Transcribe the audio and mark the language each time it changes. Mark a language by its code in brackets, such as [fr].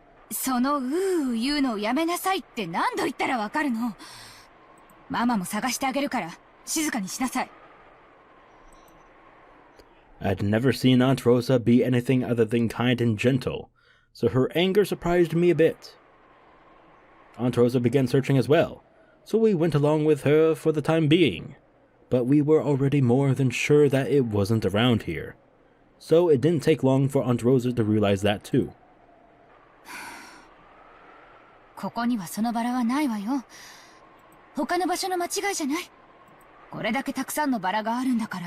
[ja] その言うのをやめなさいって何度言ったらわかるの？ママも探してあげるから静かにしなさい。 [en] I'd never seen Aunt Rosa be anything other than kind and gentle, so her anger surprised me a bit. Aunt Rosa began searching as well, so we went along with her for the time being. But we were already more than sure that it wasn't around here. So it didn't take long for Aunt Rosa to realize that too. [ja] ここにはそのバラはないわよ。他の場所の間違いじゃない。これだけたくさんのバラがあるんだから。